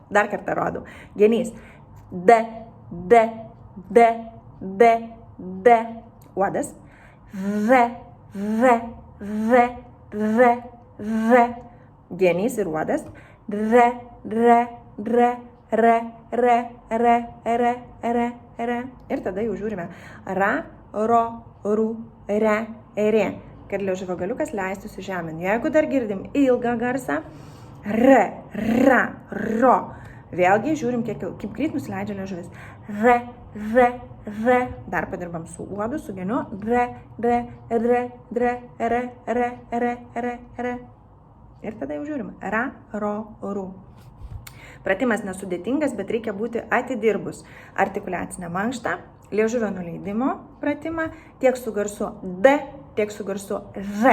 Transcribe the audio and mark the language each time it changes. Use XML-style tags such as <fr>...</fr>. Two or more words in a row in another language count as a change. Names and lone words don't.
<lt>Dar kartą rodau. Genys. D, D, D, D, D. Uodas. Re, re, re, re, re. Genys ir uodas. Re, re, re, re, re, re, re, re, re. Ir tada jau žiūrime. Ra, ro, ru, re, re. Kad liežuvio galiukas leistųsi žemėn. Jeigu dar girdim ilgą garsą, re, ra, ro. Vėlgi žiūrim, kaip greit nusileidžia liežuvis. Re, re, re. Dar padirbam su uodu, su geniu. Re, re, re, re, re, re, re, re, re. Ir tada jau žiūrim. Ra, ro, ru. Pratimas nesudėtingas, bet reikia būti atidirbus artikuliacinę mankštą, liežuvio nuleidimo pratimą, tiek su garsu D, tiek su garsu R.</lt>